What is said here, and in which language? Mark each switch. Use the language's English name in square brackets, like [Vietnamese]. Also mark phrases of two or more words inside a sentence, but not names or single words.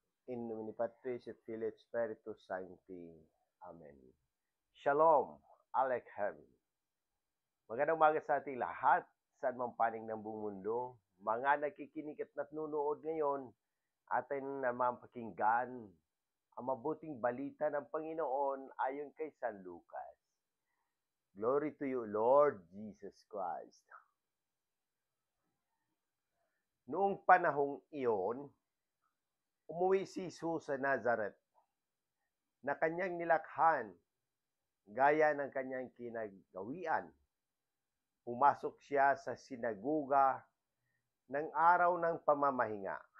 [Latin] In nomine Patris et Filii et Spiritus Sancti. [Hebrew] אמן. שלום, עליכם. [Filipino] Magandang umaga sa ating lahat, saan mang panig ng buong mundo. Mga nakikinig at nanonood ngayon, atin naman pakinggan ang mabuting balita ng Panginoon ayon kay San Lucas. [English] Glory to you, Lord Jesus Christ. [Filipino] Noong panahong iyon, umuwi si Jesus sa Nazareth na kanyang nilakhan gaya ng kanyang kinagawian. Pumasok siya sa sinagoga ng araw ng pamamahinga.